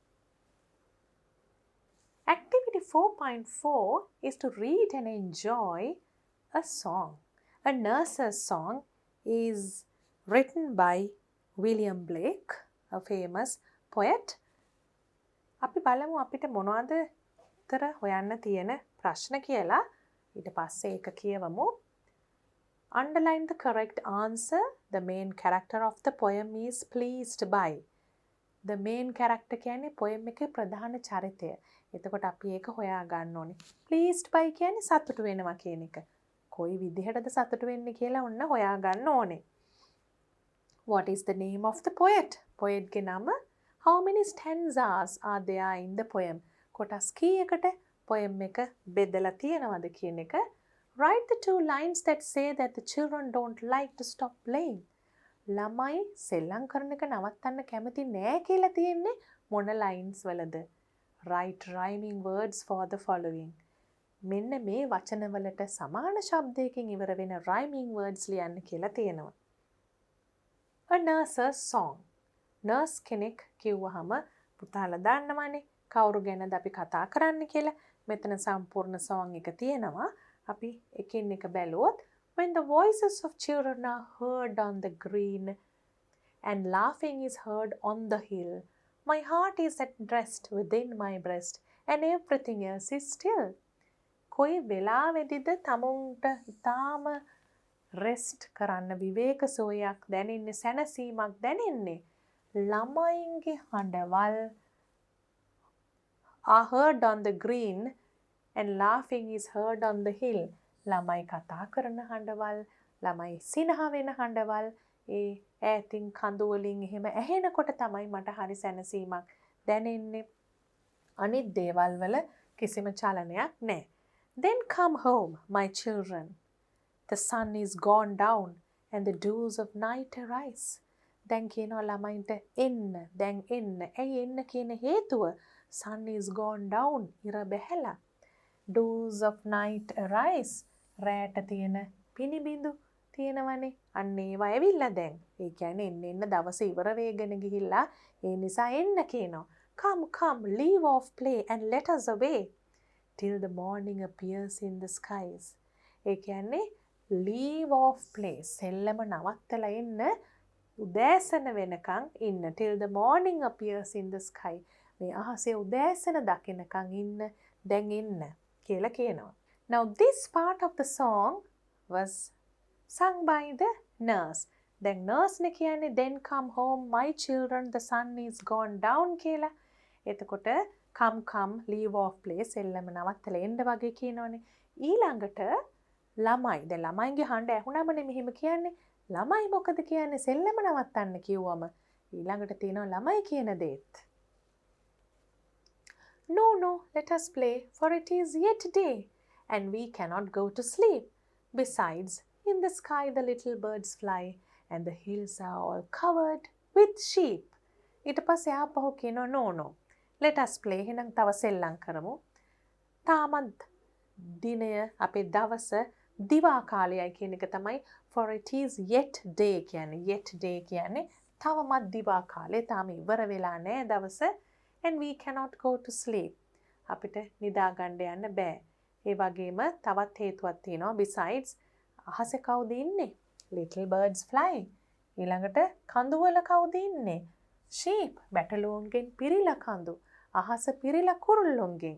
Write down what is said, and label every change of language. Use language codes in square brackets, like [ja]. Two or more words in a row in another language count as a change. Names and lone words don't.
[en] Activity 4.4 is to read and enjoy a song. A nurse's song is written by William Blake, a famous poet. [si] අපි බලමු අපිට මොනවද උත්තර හොයන්න තියෙන ප්‍රශ්න කියලා. ඊට පස්සේ ඒක කියවමු. [en] Underline the correct answer. The main character of the poem is pleased by. The main character [si] කියන්නේ poem එකේ ප්‍රධාන චරිතය. එතකොට අපි ඒක හොයා ගන්න ඕනේ. [en] Pleased by [si] කියන්නේ සතුටු වෙනවා කියන එක. කොයි විදිහටද සතුටු වෙන්නේ කියලා ඔන්න හොයා ගන්න ඕනේ. [en] What is the name of the poet? [si] Poet ගේ නම. [en] How many stanzas are there in the poem? [si] කොටස් කීයකට poem එක බෙදලා තියෙනවද කියන එක. [en] Write the two lines that say that the children don't like to stop playing. [si] ළමයි සෙල්ලම් කරන එක නවත්තන්න කැමති නෑ කියලා තියෙන්නේ මොන lines වලද? [en] Write rhyming words for the following. [si] මෙන්න මේ වචනවලට සමාන ශබ්දයකින් ඉවර වෙන [en] rhyming words [si] ලියන්න කියලා තියෙනවා. [en] A nurse's song. [si] Nurse කෙනෙක් කිව්වහම පුතාලා දන්නවනේ කවුරු ගැනද අපි කතා කරන්න කියලා. මෙතන සම්පූර්ණ song එක තියෙනවා. අපි එකින් එක බැලුවොත් [en] when the voices of children are heard on the green and laughing is heard on the hill, my heart is at rest within my breast and everything else is still. [si] කොයි වෙලාවෙදිද තමුන්ට ඊටාම rest කරන්න විවේක සෝයක් දැනෙන්නේ, සැනසීමක් දැනෙන්නේ? ළමයින්ගේ හඬවල් [en] are heard on the green and laughing is heard on the hill. [si] ළමයි කතා කරන හඬවල්, ළමයි සිනහ වෙන හඬවල් ඒ ඈතින් කඳු වලින් එහෙම ඇහෙනකොට තමයි මට හරි සැනසීමක් දැනෙන්නේ. අනිත් දේවල් වල කිසිම චලනයක් නැහැ. [en] Then come home, my children. The sun is gone down and the dews of night arise. [si] දැන් කියනවා ළමයින්ට එන්න, දැන් එන්න. ඇයි එන්න කියන හේතුව? [en] Sun is gone down, [si] ඉර බැහැලා. [en] Dews of night arise. [si] රැට තියෙන පිනිබිඳු තියෙනවනේ. අන්න ඒවා ඇවිල්ලා දැන්. ඒ කියන්නේ එන්න දවස ඉවර වෙගෙන ගිහිල්ලා ඒ නිසා එන්න කියනවා. [en] Come, come, leave off play and let us away till the morning appears in the skies. [si] ඒ කියන්නේ [en] leave off play. [si] සෙල්ලම නවත්තලා එන්න. උදෑසන වෙනකන් ඉන්න. [en] Till the morning appears in the sky. [si] මේ අහසේ උදෑසන දකින්නකන් ඉන්න. දැන් එන්න කියලා කියනවා. [en] Now this part of the song was sung by the nurse. [si] දැන් nurse නේ කියන්නේ [en] then come home my children the sun is gone down කියලා. [si] එතකොට [en] come leave off play [si] සෙල්ලම නවත්තලා එන්න වගේ කියනවනේ. ඊළඟට ළමයි. දැන් ළමයින්ගේ හඬ ඇහුනමනේ මෙහෙම කියන්නේ. ළමයි මොකද කියන්නේ සෙල්ලම නවත්තන්න කිව්වම ඊළඟට තියෙනවා ළමයි කියන දේත්. [en] No, let us play, for it is yet day, and we cannot go to sleep. Besides, in the sky the little birds fly, and the hills are all covered with sheep. [si] ඊට පස්සේ ආපහු කියනවා [en] no. Let us play. [si] එහෙනම් තව සෙල්ලම් කරමු. තාමත් දිනය අපේ දවස දිවා කාලයයි කියන එක තමයි [en] for it is yet day [si] කියන්නේ. Yet day කියන්නේ තවමත් දිවා කාලේ තාම ඉවර වෙලා නැහැ දවස. [en] And we cannot go to sleep. [si] අපිට නිදා ගන්න යන්න බෑ. ඒ වගේම තවත් හේතුවක් තියෙනවා. Besides, අහසේ කවුද ඉන්නේ? [en] Little birds fly. [si] ඊළඟට කඳු වල කවුද ඉන්නේ? Sheep. බැටළුවන්ගෙන් පිරිලා කඳු. අහස පිරිලා කුරුල්ලොන්ගෙන්.